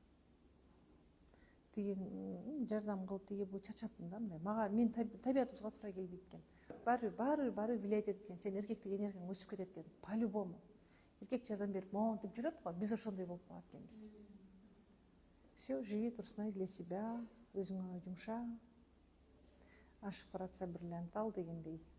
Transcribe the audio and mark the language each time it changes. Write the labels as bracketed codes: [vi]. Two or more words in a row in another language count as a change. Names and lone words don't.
[ky] Тиги жардам кылып, тиги бу чарчапмын да мындай. Мага мен табиятыбызга туура келбейт экен. Баары влиять этет экен. Сен эркектик энергияң өсүп кетет экен. [ru] По-любому. [ky] Эркек жардам берип, монтип жүрөт го, биз ошондой болуп калат экенбиз. [ru] Все, живи, Турсунай, для себя, [kk] өзіңе жұмша, ашып баратса бриллиант ал дегендей.